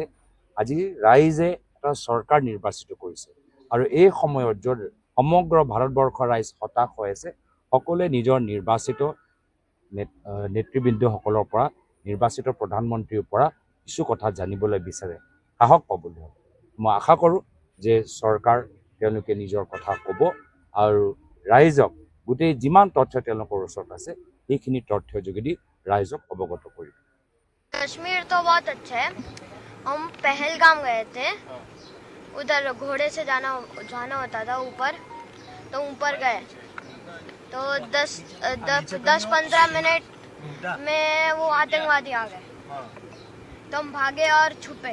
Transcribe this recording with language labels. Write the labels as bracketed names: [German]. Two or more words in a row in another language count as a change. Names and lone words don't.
[Assamese] আজি ৰাইজে এটা চৰকাৰ নিৰ্বাচিত কৰিছে আৰু এই সময়ত য'ত সমগ্ৰ ভাৰতবৰ্ষৰ ৰাইজ হতাশ হৈ আছে, সকলোৱে নিজৰ নিৰ্বাচিত নেতৃবৃন্দসকলৰ পৰা, নিৰ্বাচিত প্ৰধানমন্ত্ৰীৰ পৰা কিছু কথা জানিবলৈ বিচাৰে, সাহস পাবলৈ হ'ব। মই আশা কৰোঁ যে চৰকাৰ তেওঁলোকে নিজৰ কথা ক'ব আৰু ৰাইজক গোটেই যিমান তথ্য তেওঁলোকৰ ওচৰত আছে সেইখিনি তথ্যৰ যোগেদি ৰাইজক অৱগত কৰিব। [Hindi] कश्मीर तो बहुत अच्छा है। हम पहलगाम गए थे, उधर घोड़े से जाना होता था ऊपर, तो ऊपर गए तो 10-15 मिनट में वो आतंकवादी आ गए, तो हम भागे और छुपे।